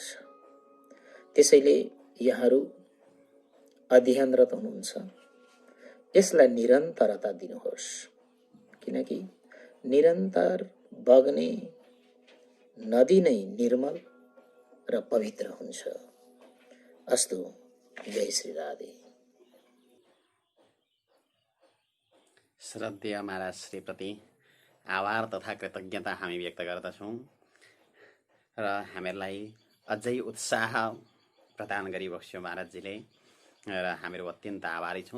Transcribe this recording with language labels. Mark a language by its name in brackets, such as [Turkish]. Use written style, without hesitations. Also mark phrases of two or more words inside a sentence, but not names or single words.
[Nepali] त्यसैले यहाँहरू अध्ययनरत हुनुहुन्छ, यसलाई निरन्तरता दिनुहोस्। किनकि निरन्तर बग्ने नदी नै निर्मल र पवित्र हुन्छ। अस्तु, जय श्री राधे। श्रद्धेय महाराज श्रीप्रति आभार तथा कृतज्ञता हामी व्यक्त गर्दछौँ र हामीहरूलाई अझै उत्साह प्रदान गरिबक्स्यो महाराजजीले र हामीहरू अत्यन्त आभारी छौँ।